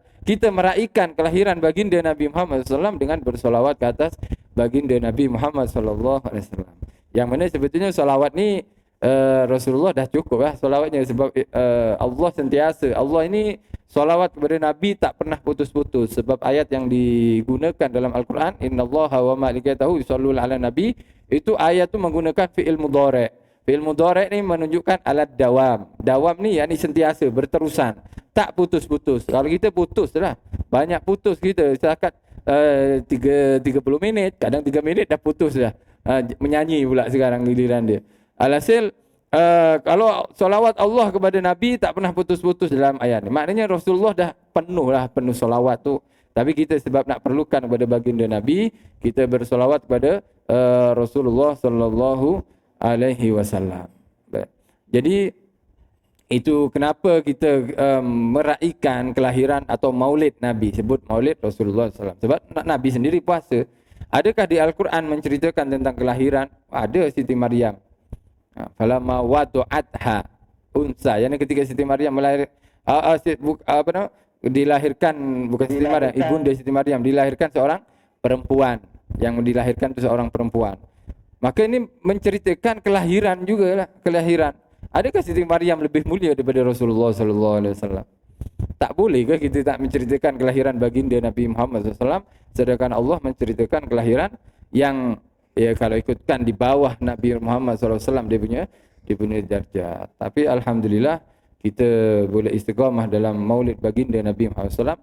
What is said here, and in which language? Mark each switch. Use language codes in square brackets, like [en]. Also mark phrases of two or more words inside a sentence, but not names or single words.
[ms] Kita meraihkan kelahiran baginda Nabi Muhammad SAW dengan bersolawat ke atas baginda Nabi Muhammad SAW. Yang mana sebetulnya solawat ni Rasulullah dah cukup lah solawatnya, sebab Allah sentiasa, Allah ini solawat kepada Nabi tak pernah putus-putus, sebab ayat yang digunakan dalam Al-Quran, [ar] إن الله وملائكته يصلون على النبي, [ms] itu ayat tu menggunakan [ar] فعل مضارع'. فعل مضارع' [ms] ni menunjukkan [ar] على الدوام. [ms] Dawam ni yakni sentiasa, berterusan, tak putus-putus. Kalau kita putus lah, banyak putus kita, setakat 30 minit, kadang 3 minit dah putus dah. Menyanyi pula sekarang giliran dia. Alhasil kalau solawat Allah kepada Nabi tak pernah putus-putus dalam ayat ni. Maknanya Rasulullah dah penuh solawat tu. Tapi kita sebab nak perlukan kepada baginda Nabi, kita bersolawat kepada Rasulullah [ar] صلى الله عليه وسلم. [ms] Jadi itu kenapa kita meraihkan kelahiran atau maulid Nabi, sebut maulid Rasulullah SAW. Sebab Nabi sendiri puasa. Adakah di Al-Quran menceritakan tentang kelahiran? Ada Siti Maryam. [ar] فلما وضعتها أنثى, [ms] yakni ketika Siti Maryam dilahirkan, bukan Siti Maryam, ibunda Siti Maryam dilahirkan seorang perempuan, yang dilahirkan itu seorang perempuan. Maka ini menceritakan kelahiran juga lah, kelahiran. Adakah Siti Maryam lebih mulia daripada Rasulullah [ar] صلى الله عليه وسلم? [ms] Tak boleh ke kita tak menceritakan kelahiran baginda Nabi Muhammad SAW, sedangkan Allah menceritakan kelahiran yang kalau ikutkan di bawah Nabi Muhammad SAW dia punya darjat. Tapi alhamdulillah kita boleh istiqamah dalam maulid baginda Nabi Muhammad SAW.